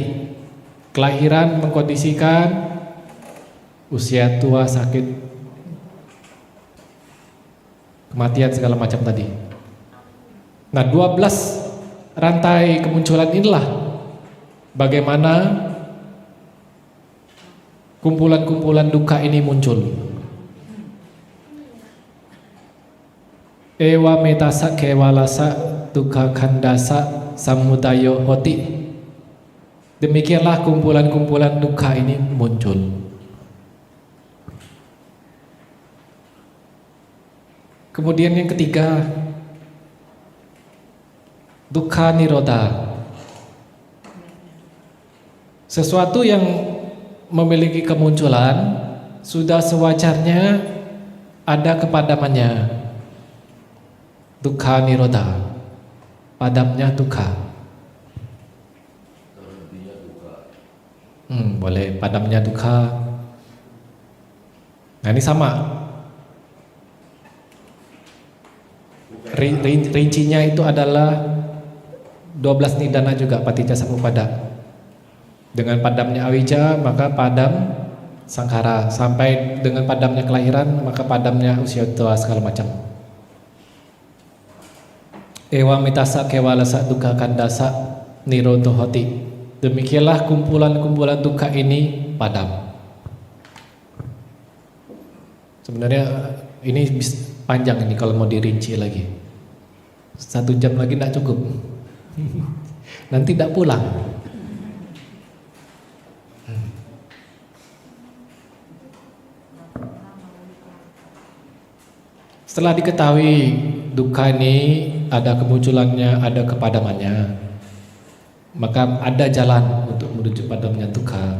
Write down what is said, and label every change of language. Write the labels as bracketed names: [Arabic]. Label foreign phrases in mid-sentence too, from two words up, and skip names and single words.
[Indonesian] Kelahiran mengkondisikan usia tua, sakit, kematian segala macam tadi. Nah, 12 rantai kemunculan inilah bagaimana kumpulan-kumpulan duka ini muncul. [Pali] Ewa metasa kewalasa duka kandasa samudayo hoti. [Indonesian] Demikianlah kumpulan-kumpulan duka ini muncul. Kemudian yang ketiga, [Pali] dukkha nirodha. [Indonesian] Sesuatu yang memiliki kemunculan sudah sewajarnya ada kepadamannya. [Pali] Dukkha nirodha, [Indonesian] padamnya dukkha. Boleh, padamnya dukkha. Nah ini sama. Rincinya itu adalah 12 nidana juga [Pali] paticca samuppada. [Indonesian] Dengan padamnya awija maka padam sangkara, sampai dengan padamnya kelahiran maka padamnya usia tua segala macam. [Pali] Ewa mitasa kewalasa dukkha kandasa nirodho hoti. [Indonesian] Demikianlah kumpulan-kumpulan duka ini padam. Sebenarnya ini panjang ini kalau mau dirinci lagi. 1 jam lagi tidak cukup. Nanti tidak pulang. Setelah diketahui duka ini ada kemunculannya, ada kepadamannya, maka ada jalan untuk menuju padamnya duka.